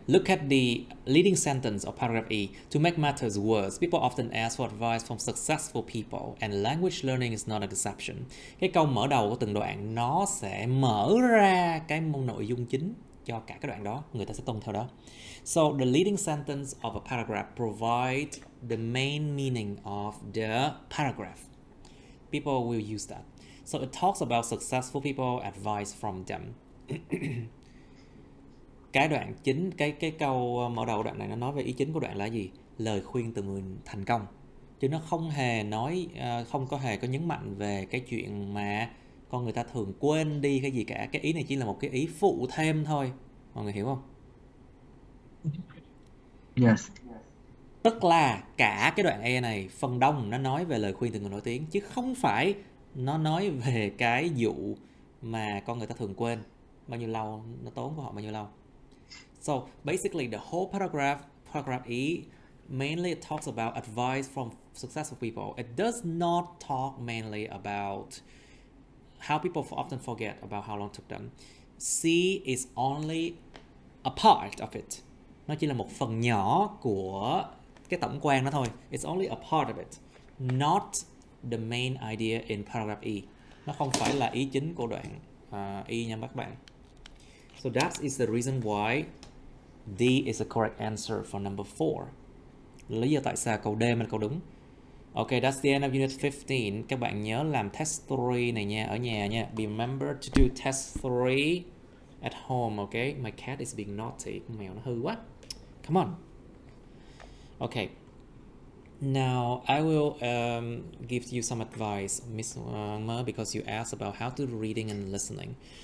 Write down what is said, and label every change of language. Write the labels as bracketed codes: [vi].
[en] Look at the leading sentence of paragraph E. To make matters worse, people often ask for advice from successful people, and language learning is not an exception. [vi] Cái câu mở đầu của từng đoạn nó sẽ mở ra cái nội dung chính cho cả cái đoạn đó. Người ta sẽ tuân theo đó. [en] So the leading sentence of a paragraph provide the main meaning of the paragraph. People will use that. So it talks about successful people, advice from them. [vi] Cái đoạn chính, cái câu mở đầu đoạn này nó nói về ý chính của đoạn là gì? Lời khuyên từ người thành công. Chứ nó không hề nói, không có hề có nhấn mạnh về cái chuyện mà con người ta thường quên đi cái gì cả. Cái ý này chỉ là một cái ý phụ thêm thôi. Mọi người hiểu không? [en] Yes. [vi] Tức là cả cái đoạn E này, phần đông nó nói về lời khuyên từ người nổi tiếng, chứ không phải nó nói về cái vụ mà con người ta thường quên bao nhiêu lâu, nó tốn của họ bao nhiêu lâu. [en] So basically the whole paragraph E, mainly it talks about advice from successful people. It does not talk mainly about how people often forget about how long it took them. C is only a part of it. [vi] Nó chỉ là một phần nhỏ của cái tổng quan đó thôi. [en] It's only a part of it, not the main idea in paragraph E. [vi] Nó không phải là ý chính của đoạn E nha các bạn. [en] So that is the reason why D is the correct answer for number 4. [vi] Lý do tại sao câu D là câu đúng. [en] Okay, that's the end of unit 15. [vi] Các bạn nhớ làm test 3 này nha, ở nhà nha. [en] Remember to do test 3 at home, okay? My cat is being naughty. [vi] Con mèo nó hư quá. [en] Come on. Okay. Now I will give you some advice, Miss Mơ, because you asked about how to do reading and listening.